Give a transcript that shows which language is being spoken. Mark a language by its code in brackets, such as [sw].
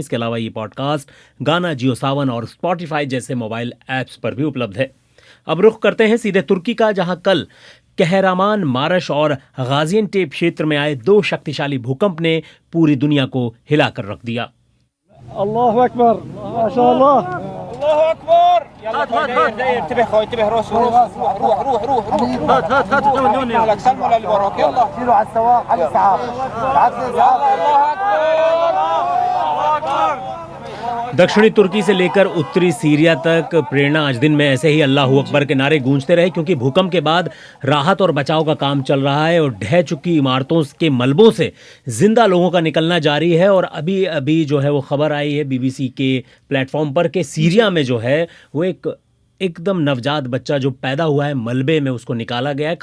[hi] इसके अलावा ये पॉडकास्ट गाना, जियो सावन और स्पॉटिफाई जैसे मोबाइल ऐप्स पर भी उपलब्ध है। अब रुख करते हैं सीधे तुर्की का, जहां कल कहरामान, मारश और गाजियनटेप क्षेत्र में आए 2 शक्तिशाली भूकंप ने पूरी दुनिया को हिलाकर रख दिया। [ar] الله أكبر ما شاء الله الله اكبر يلا داير انتبه خوي انتبه روح هات سلموا اللي وراك يلا شيلوا على السواق على الاسعاف الله اكبر। [hi] दक्षिणी तुर्की से लेकर उत्तरी सीरिया तक प्रेरणा आज दिन में ऐसे ही अल्लाहू अकबर के नारे गूंजते रहे, क्योंकि भूकंप के बाद राहत और बचाव का काम चल रहा है और ढह चुकी इमारतों के मलबों से जिंदा लोगों का निकलना जारी है। और अभी अभी जो है वो खबर आई है बीबीसी के प्लेटफॉर्म पर कि सीरिया में जो है वो एकदम नवजात बच्चा जो पैदा हुआ है मलबे में, उसको निकाला गया है।